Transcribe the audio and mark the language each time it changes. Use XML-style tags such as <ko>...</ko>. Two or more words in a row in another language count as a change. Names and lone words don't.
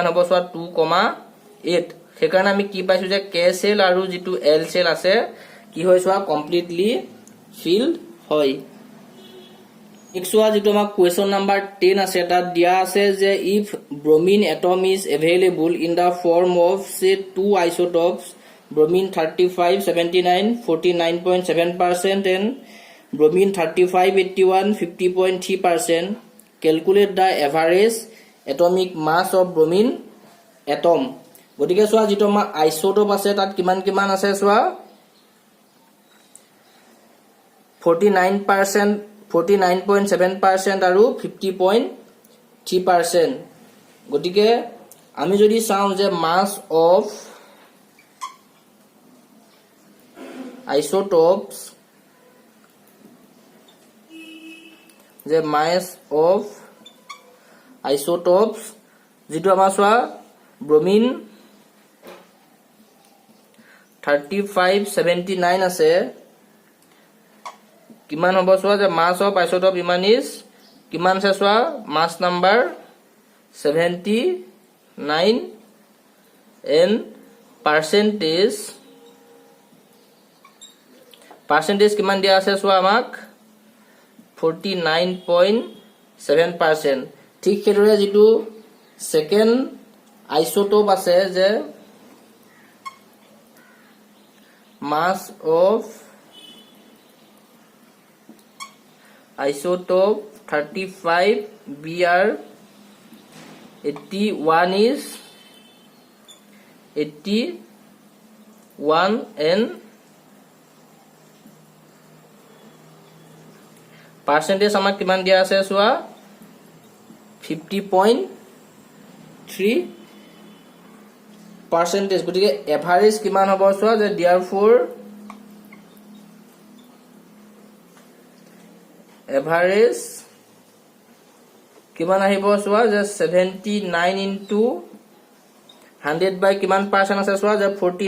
<as>হ'ব চোৱা 2,8 সেইকাৰণে আমি কি পাইছো যে K সেল আৰু যেটো L সেল আছে কি হয় চোৱা</as> <en>completely filled</en> <as>হয় নেক্সট যেটো আমাৰ</as> <en>question number</en> <as>10 আছে তাত দিয়া আছে যে</as> <en>if bromine atom is available in the form of say two isotopes bromine 35 79 49.7% and bromine 35, 81, 50.3%. Calculate the average atomic mass of bromine atom.</en> <as>গতিকে চোৱা যেটো আমাৰ আইসোটোপ আছে তাত কিমান কিমান আছে চোৱা 49%, 49.7% আৰু 50.3%. গতিকে আমি যদি চাওঁ যে</as> <en>mass of isotopes, the mass of isotopes</en> <as>যেটো আমাৰ চোৱা bromine 3579 আছে কিমান হ'ব চোৱা যে</as> <en>mass of isotope</en> <as>ইমান is কিমান আছে চোৱা</as> <en>mass number 79 and percentage</en> <as>কিমান দিয়া আছে চোৱা আমাক 49.7%. ঠিক সেইদৰে যেটো</as> <en>second isotope</en> <as>আছে যে</as> <en>mass of isotope 35 Br 81 is 81 and percentage</en> <as>আমাক কিমান দিয়া আছে চোৱা 50.3%. গতিকে এভাৰেজ কিমান হ'ব চোৱা যে therefore এভাৰেজ কিমান আহিব চোৱা যে</as> <en>79 into 100 by</en> <as>কিমান পাৰ্চেন্ট আছে চোৱা যে</as>